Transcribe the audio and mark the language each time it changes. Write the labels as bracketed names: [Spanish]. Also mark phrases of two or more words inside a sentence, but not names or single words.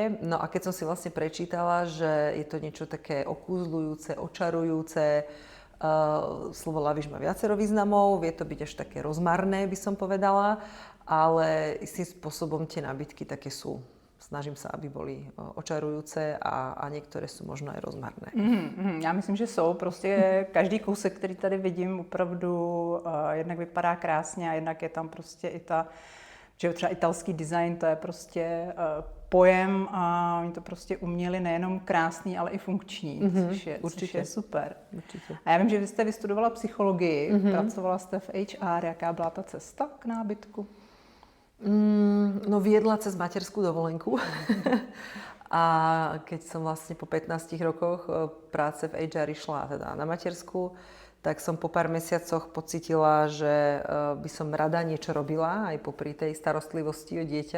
[Slovak] No a keď som si vlastne prečítala, že je to niečo také okúzľujúce, očarujúce, slovo Lavish má viacero významov, vie to byť až také rozmarné, by som povedala, ale istým spôsobom tie nábytky také sú. Snažím sa, aby boli očarujúce a niektoré sú možno aj rozmarné. [Czech] Já myslím, že jsou. Prostě každý kousek, který tady vidím, opravdu jednak vypadá krásně a jednak je tam prostě i ta, že třeba italský design, to je prostě pojem a oni to prostě uměli nejenom krásný, ale i funkční, což je super. Určitě. A já vím, že vy jste vystudovala psychologii, pracovala jste v HR. Jaká byla ta cesta k nábytku? [Slovak] No viedla cez materskú dovolenku a keď som vlastne po 15 rokoch práce v HR išla teda na matersku, tak som po pár mesiacoch pocitila, že by som rada niečo robila aj popri tej starostlivosti o dieťa.